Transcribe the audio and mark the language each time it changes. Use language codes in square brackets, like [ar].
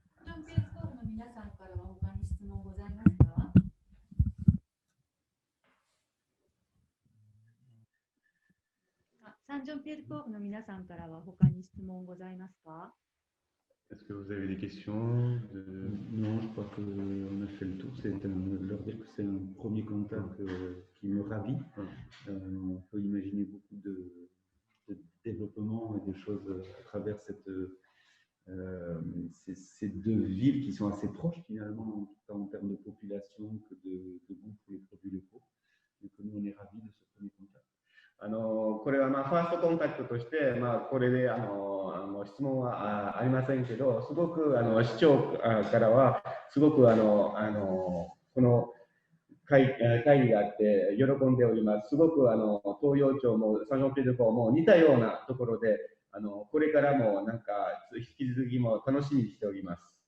[ja] ジョンピエスコールの皆さんからは他に質問ございますか？サンジョンピエールコールの皆さんからは他に質問ございますか？ [fr] Est-ce que vous avez des questions Non, je crois qu'on a fait le tour. Leur dire que c'est un premier contact qui me ravit. On peut imaginer beaucoup de développement et de choses à travers ces deux villes qui sont assez proches finalement, tant en termes de population que de goût pour les produits locaux. Donc nous, on est ravis de ce premier contact. [ja] これはまあファーストコンタクトとして、まあ、これで質問はありませんけど、すごく市長からはすごくこの会議があって喜んでおります。すごく東洋町もサンジョンピエールコーも似たようなところでこれからもなんか引き続きも楽しみにしております。